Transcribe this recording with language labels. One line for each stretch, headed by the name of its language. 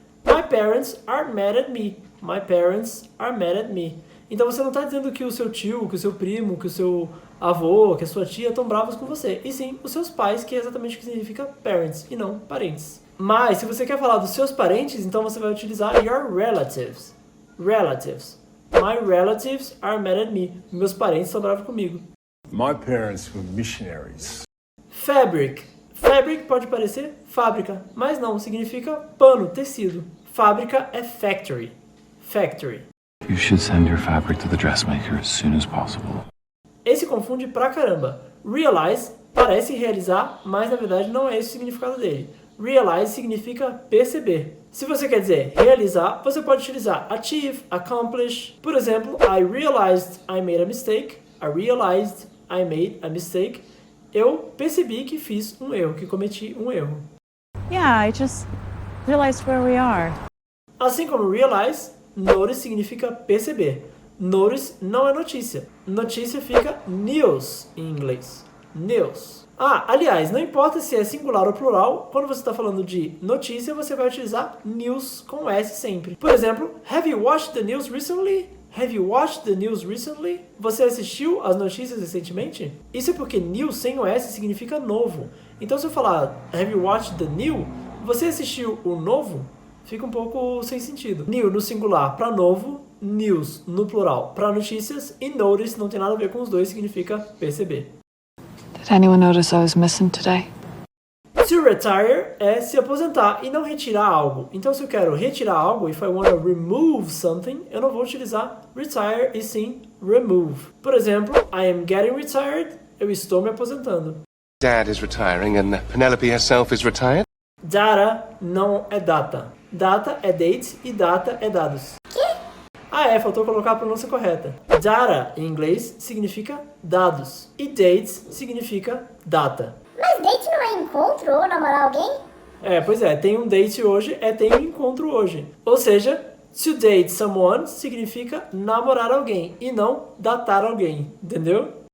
English: My parents are mad at me. My parents are mad at me.
Portuguese: Então você não está dizendo que o seu tio, que o seu primo, que o seu avô, que a sua tia estão bravos com você. E sim, os seus pais, que é exatamente o que significa parents e não parentes. Mas, se você quer falar dos seus parentes, então você vai utilizar
English: your relatives. Relatives. My relatives are mad at me.
Portuguese: Meus parentes estão bravos comigo.
English: My parents were missionaries. Fabric.
Portuguese: Fabric pode parecer fábrica, mas não, significa pano, tecido. Fábrica é factory. Factory.
English: You should send your fabric to the dressmaker as soon as possible.
Portuguese: Esse confunde pra caramba. Realize parece realizar, mas na verdade não é esse o significado dele. Realize significa perceber. Se você quer dizer realizar, você pode utilizar achieve, accomplish. Por exemplo,
English: I realized I made a mistake. I realized I made a mistake.
Portuguese: Eu percebi que fiz um erro, que cometi um erro.
English: Yeah, I just realized where we are.
Portuguese: Assim como realize, notice significa perceber. Notice não é notícia. Notícia fica news em inglês. News. Ah, aliás, não importa se é singular ou plural, quando você está falando de notícia, você vai utilizar news com S sempre. Por exemplo,
English: have you watched the news recently? Have you watched the news recently?
Portuguese: Você assistiu às notícias recentemente? Isso é porque news sem o S significa novo. Então se eu falar
English: have you watched the new,
Portuguese: você assistiu o novo? Fica um pouco sem sentido. New no singular para novo, news no plural para notícias e notice não tem nada a ver com os dois, significa perceber.
English: Did anyone notice I was missing today?
Portuguese: To retire é se aposentar e não retirar algo. Então, se eu quero retirar algo,
English: if I want to remove something,
Portuguese: eu não vou utilizar retire e sim remove. Por exemplo,
English: I am getting retired,
Portuguese: eu estou me aposentando.
English: Dad is retiring and Penelope herself is retired?
Portuguese: Data não é data. Data é date e data é dados. Ah, faltou colocar a pronúncia correta. Data, em inglês, significa dados. E dates significa data. Mas date não é encontro ou namorar alguém? Pois é, tem um date hoje, tem um encontro hoje. Ou seja, to date someone significa namorar alguém e não datar alguém, entendeu?